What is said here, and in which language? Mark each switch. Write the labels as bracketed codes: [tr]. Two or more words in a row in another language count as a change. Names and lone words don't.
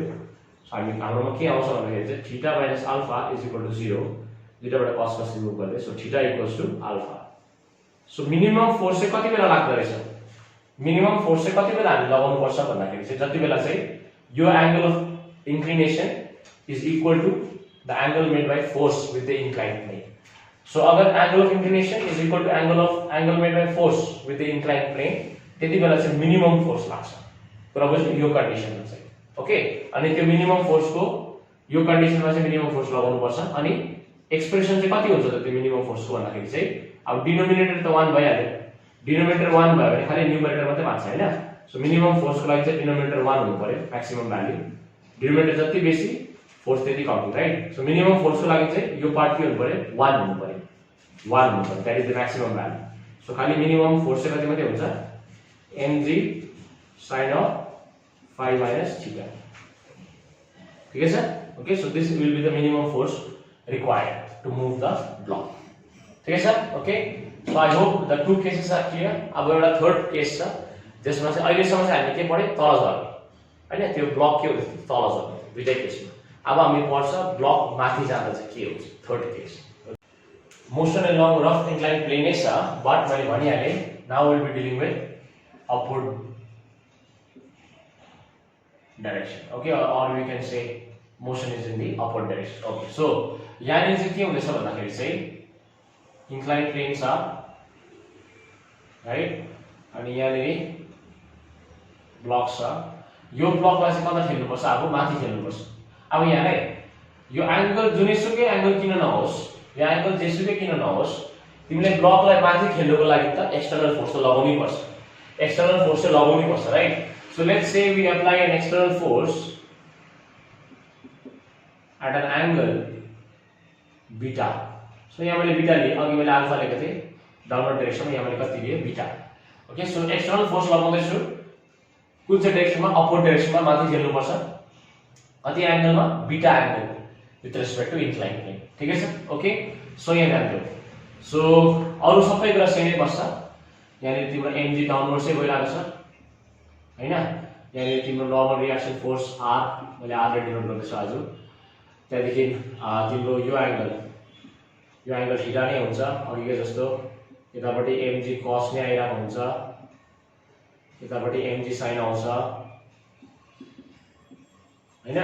[ne] सो हाम्रोमा के आउँछ भन्दाखेरि चाहिँ [en] theta minus alpha is equal to [ne] 0, दुईटाबाट cos रिमुभ गर्दै, सो [en] theta equals to alpha. [ne] सो [en] minimum force [ne] चाहिँ कति बेला लाग्दो रहेछ, [en] minimum force [ne] चाहिँ कति बेला हामी लगाउनु पर्छ भन्दाखेरि चाहिँ जति बेला चाहिँ यो [en] angle of inclination is equal to the angle made by force with the inclined plane. [ne] सो अगर [en] angle of inclination is equal to angle made by force with the inclined plane, [ne] त्यति बेला चाहिँ [en] minimum force [ne] लाग्छ। कुरा बुझ्नु यो कन्डिसनमा चाहिँ। ओके, अनि त्यो [en] minimum force [ne] को यो कन्डिसनमा चाहिँ [en] minimum force [ne] लगाउनु पर्छ। अनि एक्सप्रेसन चाहिँ कति हुन्छ त त्यो [en] minimum force [ne] को भन्दाखेरि चाहिँ अब डिनोमिनेटर त 1 भइहाल्यो, डिनोमिनेटर 1 भयो भने खाली न्युमरेटर मात्रै बाँच्छ हैन। सो [en] minimum force [ne] को लागि चाहिँ डिनोमिनेटर 1 हुनु पर्यो, [en] maximum value. [ne] डिनोमिनेटर जति बेसी फोर्स त्यति कम्ती, राइट। सो [en] minimum force [ne] को लागि चाहिँ यो पार्ट के हुनु पर्यो, 1 हुनु पर्यो, 1 हुनु पर्यो, [en] that is the maximum value. [ne] सो खाली [en] minimum force [ne] चाहिँ कति मात्रै हुन्छ, [en] mg sin of phi minus theta। [hi] ठीक है सर? [en] okay, so this will be the minimum force required to move the block. [hi] ठीक है सर? [en] okay, so I hope the two cases are clear. [ne] अब एउटा [en] third case [ne] छ जसमा चाहिँ अहिलेसम्म चाहिँ हामीले के पढ्यो, तल झर्ने हैन, त्यो ब्लक के हुन्छ तल झर्ने दुईटै केसमा। अब हामी पढ्छ ब्लक माथि जाँदा चाहिँ के हुन्छ, [en] third case. motion along rough incline plane [ne] नै छ, बट मैले भनिहालेँ [en] now will be dealing with upward direction. okay, or we can say motion is in the upward direction। okay, so [ne] यहाँ चाहिँ के हुँदैछ भन्दाखेरि चाहिँ [en] inclined plane [ne] छ, राइट। अनि यहाँ ब्लक छ, यो ब्लकलाई चाहिँ कता खेल्नुपर्छ, अब माथि खेल्नुपर्छ। अब यहाँ है यो एंगल जुनैसुकै एंगल किन नहोस्, यो एंगल जेसुकै किन नहोस्, तिमीले ब्लकलाई माथि खेल्नुको लागि त [en] external force [ne] त लगाउनै पर्छ, [en] external force [ne] से लगाउनै पर्छ, राइट। [en] so let's say we apply an external force at an angle beta. [ne] सो यहाँ मैले बीटा लिए, अघि मैले अल्फा लेखेको थिएँ [en] downward direction, [ne] यहाँ मैले कति लिए, बीटा। [en] okay, so external force [ne] लगाउँदै छु कुन चाहिँ डाइरेक्सनमा, [en] upward direction [ne] माथि खेल्नु पर्छ, कति एंगलमा, [en] beta angle with respect to incline plane. [hi] ठीक है सर? [ne] ओके, सो यहाँ ध्यान दिनु। सो अरु सबै कुरा सेमै बस्छ, यहाँ तिम्रो mg डाउनवर्ड से गइरहेको छ हैन, यहाँ तिम्रो [en] normal reaction force [ne] r, मैले r ले डिनोट गर्दैछु आज। त्यहाँदेखि तिम्रो यो एंगल थीटा नै हुन्छ अघिकै जस्तो, यतापट्टि [en] mg cos [ne] नै आइरहेको हुन्छ, यतापट्टि mg sin आउँछ हैन।